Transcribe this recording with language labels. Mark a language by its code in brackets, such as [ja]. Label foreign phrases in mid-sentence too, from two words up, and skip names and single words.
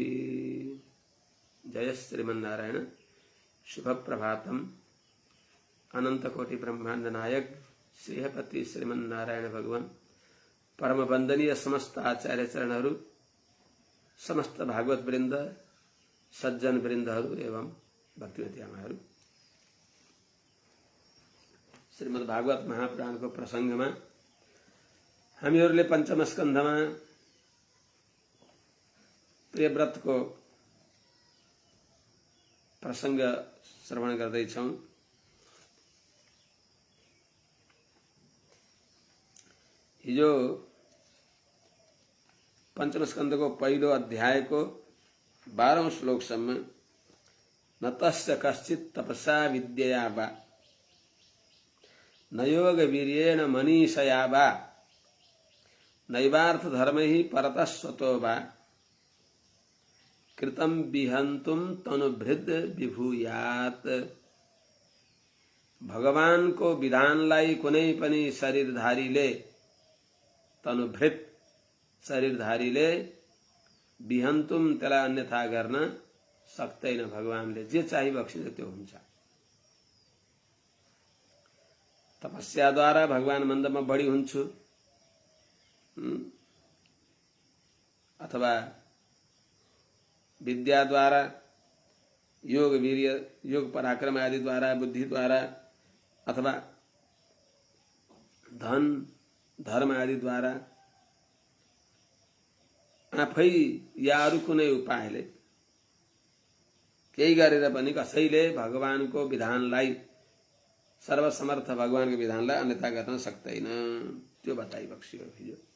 [ne] जय श्रीमन्नारायण। शुभ प्रभातम। अनंत कोटि ब्रह्मांड नायक श्रीहपति श्रीमन नारायण भगवान परम वंदनीय समस्त आचार्य चरणहरू, समस्त भागवत वृन्द, सज्जन वृन्दहरू एवं भक्तिमती आमाहरू, श्रीमद् भागवत महापुराणको प्रसंगमा हामीहरूले पञ्चम स्कन्धमा प्रियव्रतको प्रसंग श्रवण गर्दैछौं। हिजो पंचम स्कन्धको पहिलो अध्यायको 12औं श्लोकसम्म [sa] न तस्य कश्चित् तपसा विद्यया वा न योग वीर्येण मनीषया वा नैवार्थ धर्मैः परतः स्वतो वा कृतं विहन्तुं तनुभृद् विभूयात्। [ne] भगवानको विधानलाई कुनै पनि शरीरधारीले, तनुभृत शरीरधारीले विहन्तुम त्यसलाई अन्यथा गर्न सक्दैन। भगवानले जे चाहिँ बक्सिन्छ त्यो हुन्छ। तपस्याद्वारा भगवान मन्दमा बढी हुन्छु अथवा विद्याद्वारा, योग वीर्य, योग पराक्रम आदि द्वारा, बुद्धि द्वारा अथवा धन धर्म आदि द्वारा आफै या अरु कुनै उपायले केही गरेर पनि कसैले भगवानको विधानलाई, सर्वसमर्थ भगवानको विधानलाई अन्यथा गर्न सक्दैन। त्यो बताइबक्सियो हिजो।